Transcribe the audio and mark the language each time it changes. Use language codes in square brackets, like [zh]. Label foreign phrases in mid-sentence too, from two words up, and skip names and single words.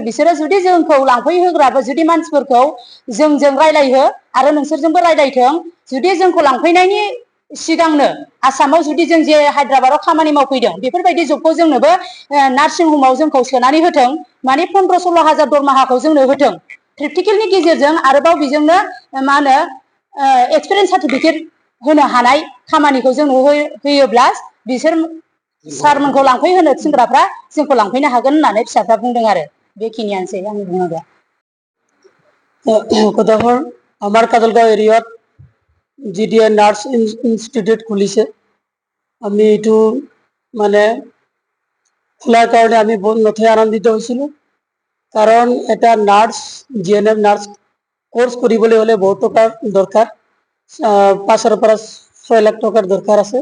[brx] बिसोरो जुदि जोंखौ लांफैहोग्राबो जुदि मानसिफोरखौ जोंजों रायलायहो आरो नोंसोरजोंबो रायलायथों जुदि जोंखौ लांफैनायनि सिगांनो आसामाव जुदि जों जे हायद्राबादाव खामानि मावफैदों बेफोरबायदि जबखौ जोंनोबो [en] nursing homeaao [brx] जोंखौ सोनानै होथों माने 15-16 हाजार दरमाहाखौ जोंनो होथों प्रेक्टिकेलनि गेजेरजों आरोबाव बेजोंनो मा होनो [en] experience certificate [brx] होनो हानाय खामानिखौ जोंनो होयोब्ला बिसोर सारमोनखौ लांफैहोनो थिनग्राफ्रा जोंखौ लांफैनो हागोन होननानै फिसाफ्रा बुंदों आरो बेखिनियानोसै आंनि बुंनांगौआ। [as] কথাবোৰ আমাৰ কাজলগাঁও এৰিয়াত GDA নাৰ্ছ ইনষ্টিটিউট খুলিছে। আমি এইটো মানে খোলাৰ কাৰণে আমি বহুত নথৈ আনন্দিত হৈছিলোঁ, কাৰণ এটা নাৰ্ছ GNM নাৰ্ছ কোৰ্চ কৰিবলৈ হ'লে বহুত টকাৰ দৰকাৰ, 5 পৰা 6 লাখ টকাৰ দৰকাৰ আছে।